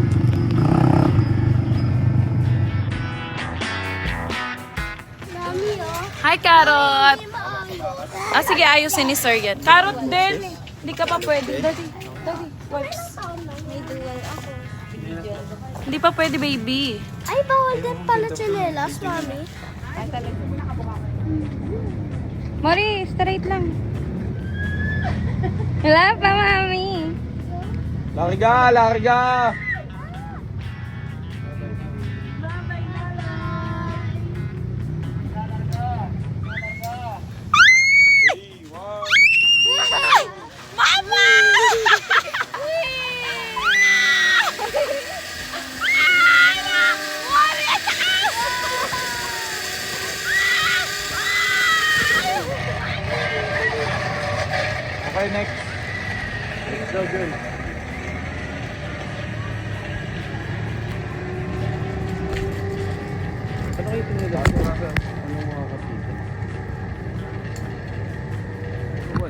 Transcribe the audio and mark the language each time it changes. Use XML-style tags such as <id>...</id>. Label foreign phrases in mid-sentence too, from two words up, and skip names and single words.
<tl>Mami, oh. Hi, Carrot! May maayos. Ah, sige, ayusin ni Sir yan. Carrot din! Hindi ka pa pwede. Daddy, wipes. May dual ako. Hindi pa pwede, baby. Ay, bawal din pala tsinelas, Mami. Mori, straight lang. Wala pa, mami. Larga! Larga! Mama!</tl> <en>Okay, next. Let's go, girl.</en> <tl>Ano kayo pinila? Ano mga kapitid? Wal.</tl>